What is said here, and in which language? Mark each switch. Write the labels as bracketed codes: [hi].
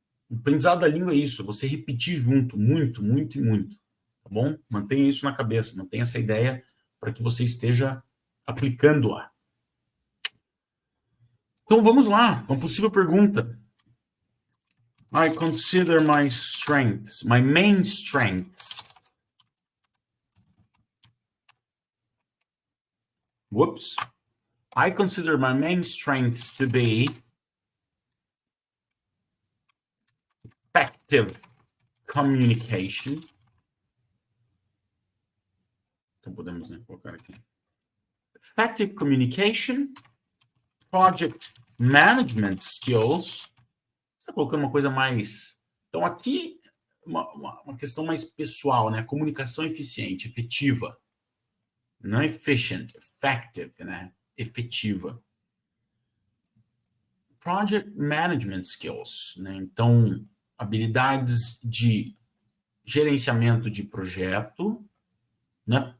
[pt] O aprendizado da língua é isso, você repetir junto, muito, muito e muito, tá bom? Mantenha isso na cabeça, mantenha essa ideia para que você esteja aplicando-a. Então vamos lá, uma possível pergunta. [en] I consider my strengths, my main strengths. Whoops. I consider my main strengths to be effective communication. [pt] Então podemos, né, colocar aqui. [en] Effective communication, project management skills. [pt] Você está colocando uma coisa mais... Então aqui, uma questão mais pessoal, né? Comunicação eficiente, efetiva. Não efficient, effective, né? Efetiva. [en] Project management skills, [pt] né? Então, habilidades de gerenciamento de projeto, né?